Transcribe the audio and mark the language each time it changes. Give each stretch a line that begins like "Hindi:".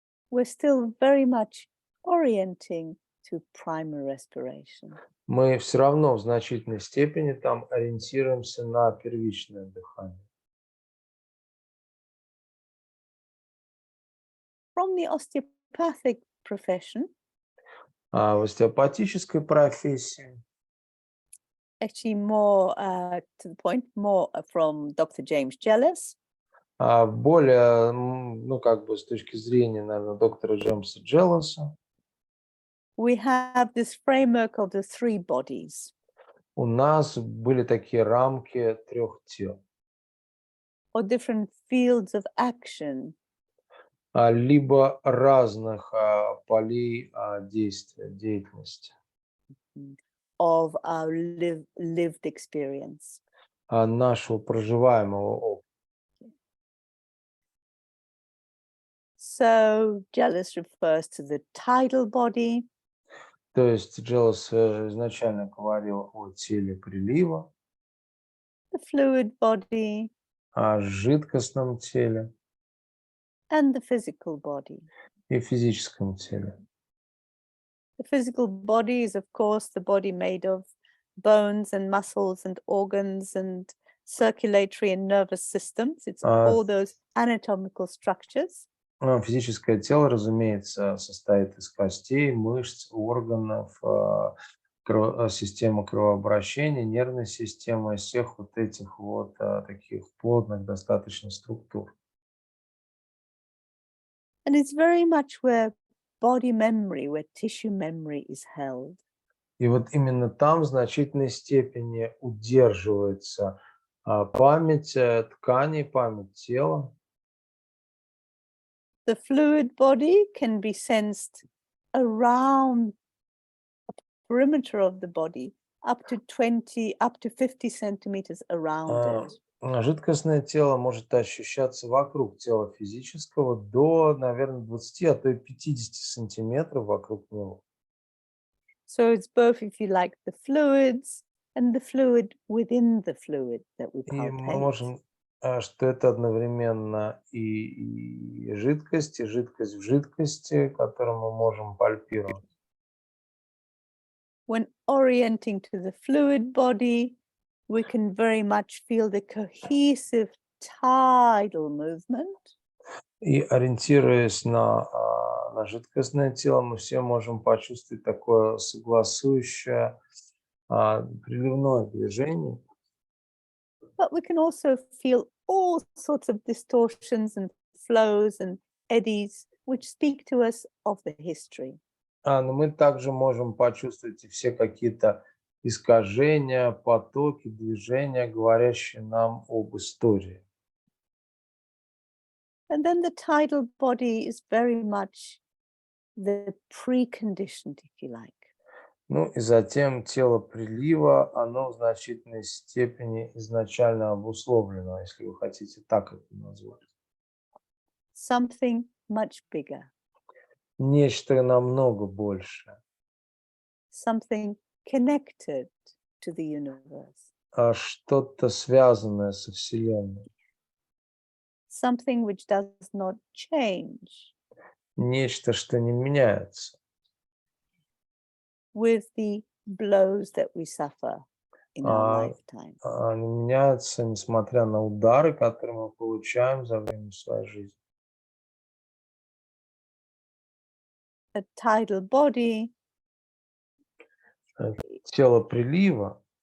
English: we're still very much orienting to primary respiration.
Russian: мы все равно в значительной степени там ориентируемся на первичное дыхание.
English: From the osteopathic profession,
Russian: А в остеопатической профессии,
English: actually more to the point, more from Dr. James Jealous,
Russian: более, ну, как бы с точки зрения, наверное, доктора Джеймса Джеллоса,
English: we have this framework of the three bodies,
Russian: у нас были такие рамки трех тел,
English: or different fields of action
Russian: либо разных полей действия, деятельности,
English: of our lived experience.
Russian: нашего проживаемого опыта.
English: So Jealous refers to the tidal body,
Russian: То есть Джеллос изначально говорил о теле прилива,
English: the fluid body,
Russian: о жидкостном теле
English: and the physical body.
Russian: и физическом теле.
English: The physical body is, of course, the body made of bones and muscles and organs and circulatory and nervous systems. It's all those anatomical structures.
Russian: Физическое тело, разумеется, состоит из костей, мышц, органов, системы кровообращения, нервной системы, всех вот этих вот таких плотных достаточно структур.
English: And it's very much where body memory, where tissue memory is held.
Russian: И вот именно там в значительной степени удерживается память тканей, память тела.
English: The fluid body can be sensed around a perimeter of the body, up to 50 centimeters around it.
Russian: Жидкостное тело может ощущаться вокруг тела физического до, наверное, 20, а то и 50 сантиметров вокруг него.
English: So it's both, if you like, the fluids and the fluid within the fluid that we
Russian: И мы
English: palpate.
Russian: можем, что это одновременно и жидкость в жидкости, которую мы можем пальпировать.
English: When orienting to the fluid body, we can very much feel the cohesive tidal movement.
Russian: И ориентируясь на жидкостное тело, мы все можем почувствовать такое согласующее приливное движение.
English: But we can also feel all sorts of distortions and flows and eddies, which speak to us of the history.
Russian: Но мы также можем почувствовать и все какие-то искажения, потоки, движения, говорящие нам об истории.
English: And then the tidal body is very much the preconditioned, if you like.
Russian: Ну и затем тело прилива, оно в значительной степени изначально обусловлено, если вы хотите так это назвать.
English: Something much bigger,
Russian: Нечто намного большее,
English: something connected to the universe,
Russian: а что-то связанное со Вселенной,
English: something which does not change
Russian: нечто, что не меняется
English: with the blows that we suffer in our lifetime.
Russian: не меняется, несмотря на удары, которые мы получаем за время своей жизни.
English: A tidal body
Russian: Тело прилива